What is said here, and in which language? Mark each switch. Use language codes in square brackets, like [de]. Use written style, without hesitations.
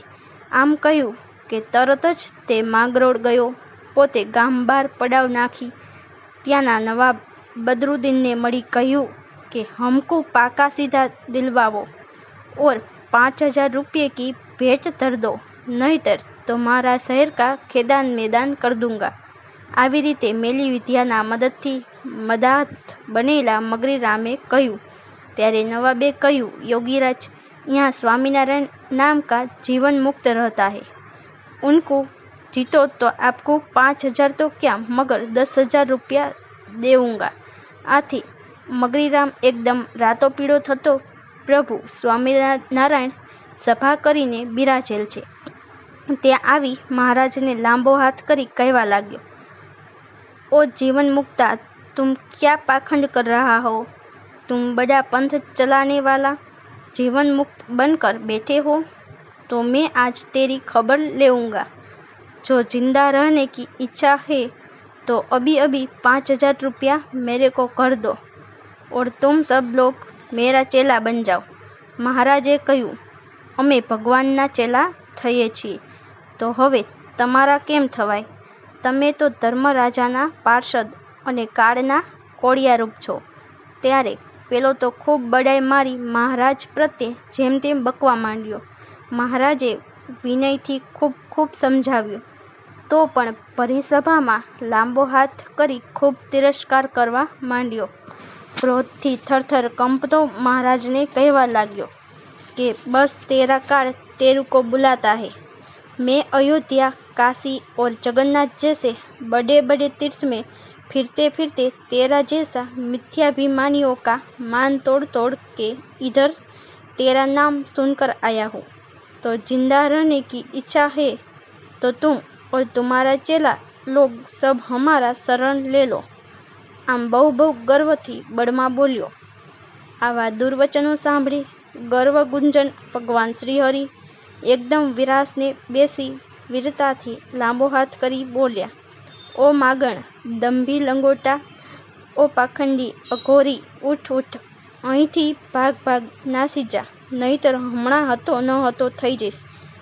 [gu] આમ કહ્યું કે તરત જ તે માંગરોળ ગયો. પોતે ગામ બહાર પડાવ નાખી ત્યાંના નવાબ બદરુદ્દીનને મળી કહ્યું કે [hi] હમકુ પાકા સીધા દિલવાવો ઓર 5000 રૂપિये की भेंट धर दो. नहींतर तुम्हारा शहर का खेदान मैदान कर दूंगा। [gu] આવી રીતે મેલી વિદ્યાના મદદથી મદાહત બનેલા મગરીરામે કહ્યું। ત્યારે નવાબે કહ્યું, [hi] योगीराज, यहाँ स्वामीनारायण नाम का जीवन मुक्त रहता है। उनको जीतो तो आपको 5,000 तो क्या मगर 10,000 रुपया देऊंगा। [gu] आથી મગરીરામ એકદમ રાતો પીળો થતો, પ્રભુ સ્વામિનારાયણ સભા કરીને બિરાજેલ છે ત્યાં આવી મહારાજને લાંબો હાથ કરી કહેવા લાગ્યો, [hi] ओ जीवन मुक्ता, तुम क्या पाखंड कर रहा हो? तुम बड़ा पंथ चलाने वाला जीवन मुक्त बनकर बैठे हो, तो मैं आज तेरी खबर लेऊंगा। जो जिंदा रहने की इच्छा है तो अभी अभी 5,000 रुपया मेरे को कर दो और तुम सब लोग मेरा चेला बन जाओ। [gu] મહારાજે કહ્યું, અમે ભગવાનના ચેલા થઈએ છીએ તો હવે તમારા કેમ થવાય? તમે તો ધર્મરાજાના પાર્ષદ અને કાળના કોળિયારૂપ છો। ત્યારે પેલો તો ખૂબ બડાઈ મારી મહારાજ પ્રત્યે જેમ તેમ બકવા માંડ્યો। મહારાજે વિનયથી ખૂબ ખૂબ સમજાવ્યો તો પણ પરિસભામાં લાંબો હાથ કરી ખૂબ તિરસ્કાર કરવા માંડ્યો। ક્રોધથી થરથર કંપતો મહારાજને કહેવા લાગ્યો [hi] कि बस तेरा काल तेरू को बुलाता है। मैं अयोध्या, काशी और जगन्नाथ जैसे बड़े बड़े तीर्थ में फिरते फिरते तेरा जैसा मिथ्याभिमानियों का मान तोड़ तोड़ के इधर तेरा नाम सुनकर आया हूँ। तो जिंदा रहने की इच्छा है तो तुम और तुम्हारा चेला लोग सब हमारा शरण ले लो। [gu] આમ બહુ બહુ ગર્વથી બળમાં બોલ્યો। આવા દુર્વચનો સાંભળી ગર્વગુંજન ભગવાન શ્રીહરિ એકદમ વિરાસને બેસી વીરતાથી લાંબો હાથ કરી બોલ્યા, ઓ માગણ, દંભી લંગોટા, ઓ પાખંડી અઘોરી, ઉઠ ઉઠ, અહીંથી ભાગ ભાગ નાસી જા, નહીતર હમણાં હતો ન હતો થઈ જઈશ।